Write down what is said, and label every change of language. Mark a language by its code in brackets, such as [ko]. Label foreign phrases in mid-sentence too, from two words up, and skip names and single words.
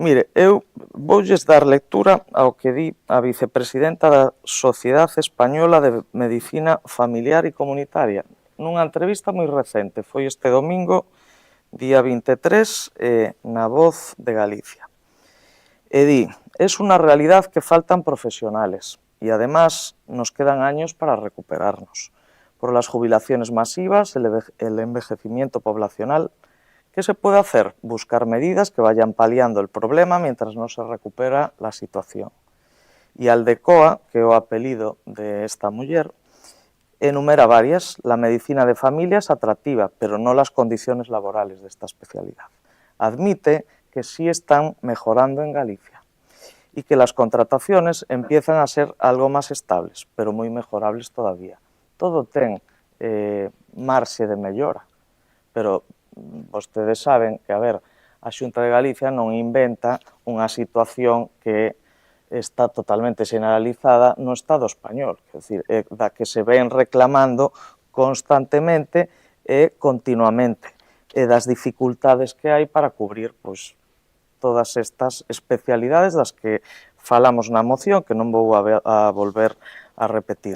[gl] Mire, eu voulles dar lectura ao que di a vicepresidenta da Sociedade Española de Medicina Familiar e Comunitaria nunha entrevista moi recente, foi este domingo, día 23, na Voz de Galicia. E di, [es] es una realidad que faltan profesionales y además nos quedan años para recuperarnos por las jubilaciones masivas, el envejecimiento poblacional. ¿Qué se puede hacer? Buscar medidas que vayan paliando el problema mientras no se recupera la situación. Y Aldecoa, [gl] que é o apelido de esta muller, enumera varias. [es] La medicina de familia es atractiva, pero no las condiciones laborales de esta especialidad. Admite que sí están mejorando en Galicia y que las contrataciones empiezan a ser algo más estables, pero muy mejorables todavía. [gl] Todo ten marxe de mellora, pero vostedes saben que, a ver, a Xunta de Galicia non inventa unha situación que está totalmente generalizada no Estado español, é dicir, da que se ven reclamando constantemente e continuamente, e das dificultades que hai para cubrir pois, todas estas especialidades das que falamos na moción, que non vou a volver a repetir.